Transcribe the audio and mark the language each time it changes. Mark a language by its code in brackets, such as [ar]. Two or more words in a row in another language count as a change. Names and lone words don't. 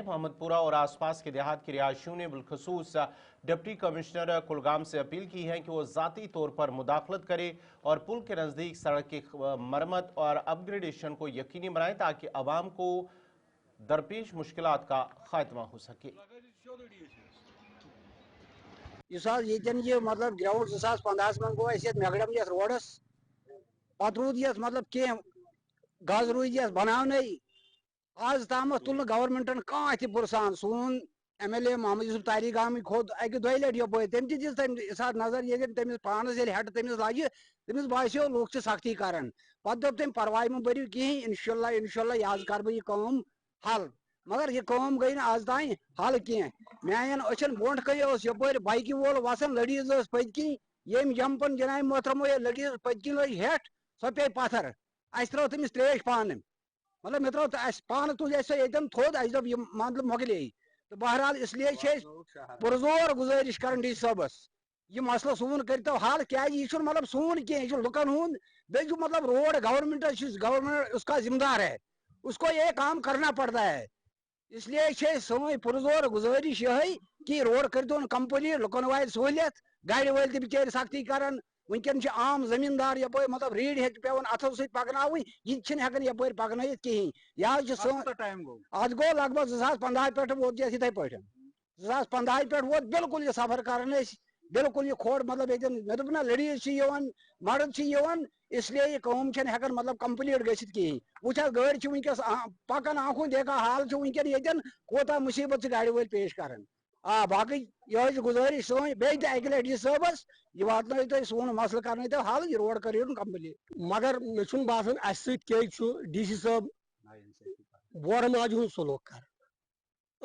[ur] محمد پورہ اور آس پاس کے دیہات کے رہائشیوں نے بالخصوص ڈپٹی کمشنر کلگام سے اپیل کی ہے کہ وہ ذاتی طور پر مداخلت کرے اور پل کے نزدیک سڑک کی مرمت اور اپ گریڈیشن کو یقینی بنائے تاکہ عوام کو درپیش مشکلات کا خاتمہ ہو سکے. [ks] مطلب گراؤنڈ 2015 من گو میگڈم یس روڈس پتہ رود یس مطلب کی گز روز یس بنانے آز تام تل گورمنٹن کھانا تہ پرسان. سون ایم ایل اے محمد یوسف تاریق گامی کھوت اکہ دۄیہِ لٹہِ یپٲرۍ تم تہ دِژ تمہِ ساتہٕ نظر ییٚلہِ تٔمِس پانس ییٚلہِ ہٮ۪ٹہٕ تٔمِس لگہِ تٔمِس باسیو لُکھ چھِ سختی کران. پتہٕ دوٚپ تٔمۍ پرواے مہٕ بٔرِو کِہیٖنۍ، انشاءاللہ یہِ حظ کرٕ بہٕ یہِ کٲم حل. مگر یہ کٲم گٔے نہٕ آز تانۍ حل کینٛہہ. میانٮ۪ن أچھن برونٛٹھ کَنہِ اوس یپٲرۍ بایکہِ وول وسان، لٔڈیٖز ٲس پٔتۍ کِنۍ، ییٚمۍ جمپن جناب محترمو ییٚلہِ لٔڈیٖز پٔتۍ کِنۍ لٔج ہٮ۪ٹھ سۄ پیٚیہِ پتھر. اَسہِ ترٲو تٔمِس تریش پانہٕ، مطلب مےٚ ترٲو اَسہِ پانہٕ تُج اَسہِ سۄ ییٚتٮ۪ن تھوٚد. اَسہِ دوٚپ یہِ مطلب مۄکلے. تہٕ بہرحال [ur] اس لیے [ks] چھِ أسۍ پُرزور گُزٲرِش کران ڈی سی صٲبس یہ مسئلہ سون کٔرتو حل. کیٛازِ یہِ چھُنہٕ مطلب سون کینٛہہ، یہِ چھُ لُکن ہُنٛد. بیٚیہِ چھُ مطلب [en] road government [ur] اس کا ذمہ دار ہے، اس کو یہ کام کرنا پڑتا ہے. اس لیے [ks] سوئی پُرزور گزٲرِش یہے کہ روڈ کٔرۍتون کمپلیٹ، لُکن واتہِ سہوٗلیت. گاڑِ وٲلۍ تہِ بِچٲرۍ سختی کران. ونکٮ۪ن چھِ عام زمیٖندار یپٲرۍ مطلب ریٖڈِ ہیٚتہِ پیٚوان اتھو سۭتۍ پکناوٕنۍ، یہِ تہِ چھِنہٕ ہٮ۪کان یپٲرۍ پکنٲیِتھ کِہیٖنۍ. یہِ حظ چھُ سون اتھ گوٚو لگ بگ 2015 پٮ۪ٹھ ووت یتھ یِتھے پٲٹھۍ. 2015 پٮ۪ٹھ ووت بالکل یہ سفر کران أسۍ بالکل یہ کھوڑ مطلب ییٚتٮ۪ن مےٚ دوٚپ نا لیڈیٖز چھِ یِوان، مرد چھِ یِوان. [ur] اس لیے [ks] یہ کٲم چھنہٕ ہٮ۪کان مطلب کمپلیٹ گٔژھِتھ کِہیٖنۍ. وٕچھ حظ گٲڑۍ چھِ ونکٮ۪س پکان [ur] آنکھوں دیکھا حال [ks] چھُ ونکٮ۪ن ییٚتٮ۪ن کوتاہ مُصیبت چھِ گاڑِ وٲلۍ پیش کران. باقٕے یہے چھِ گُزٲرِش سٲنۍ بیٚیہِ تہِ اکہِ لٹہِ ڈی سی صٲبس یہِ واتنٲیِو تُہۍ سون مسلہٕ کرنٲیتو حل، یہِ روڈ کٔرِو کمپلیٹ. مگر مےٚ چھُنہٕ باسان اسہِ سۭتۍ کیٛازِ چھُ ڈی سی صٲب بورٕ ماجہِ ہُنٛد سلوٗک کران.